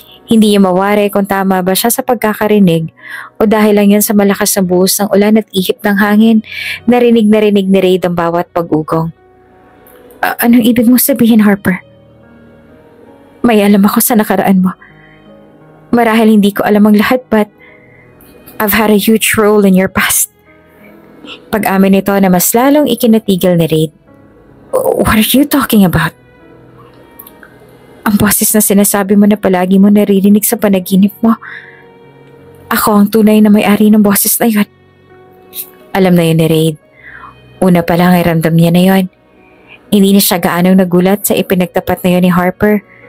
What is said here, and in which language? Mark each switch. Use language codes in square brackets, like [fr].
[tl] Hindi niya mawari kung tama ba siya sa pagkakarinig o dahil lang yan sa malakas na buhos ng ulan at ihip ng hangin. Narinig ni Reid ang bawat pag-ugong. Anong ibig mo sabihin, Harper? May alam ako sa nakaraan mo. Marahil hindi ko alam ang lahat [en] but I've had a huge role in your past. [tl] Pag-amin nito na mas lalong ikinatigil ni Reid. [en] What are you talking about? [tl] Ang boses na sinasabi mo na palagi mo naririnig sa panaginip mo. Ako ang tunay na may-ari ng boses na yon. Alam na yun ni Reid. Una pa lang ay ramdam niya na yon. Hindi na siya gaanong nagulat sa ipinagtapat na yon ni Harper.